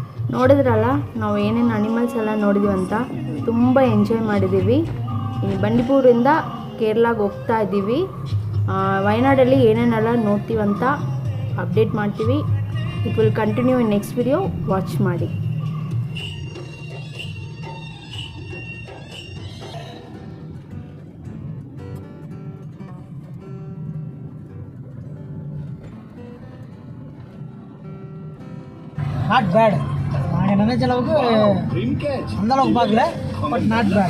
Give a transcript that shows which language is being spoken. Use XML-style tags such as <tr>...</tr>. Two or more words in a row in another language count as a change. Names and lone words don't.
<kn>ನೋಡಿದ್ರಲ್ಲ ನಾವು ಏನೇನು ಅನಿಮಲ್ಸ್ ಎಲ್ಲ ನೋಡಿದ್ವಿ ಅಂತ, ತುಂಬ ಎಂಜಾಯ್ ಮಾಡಿದ್ದೀವಿ. ಇನ್ನು ಬಂಡೀಪುರಿಂದ ಕೇರಳಗೆ ಹೋಗ್ತಾ ಇದ್ದೀವಿ. ವಯನಾಡಲ್ಲಿ ಏನೇನೆಲ್ಲ ನೋಡ್ತೀವಂತ ಅಪ್ಡೇಟ್ ಮಾಡ್ತೀವಿ.</kn> <en>it will continue in next video. ವಾಚ್ ಮಾಡಿ. not bad.</en> <ta>நாங்கள் நினைச்ச அளவுக்கு அந்த அளவுக்கு பார்க்கல,</ta> <en>but not bad.</en>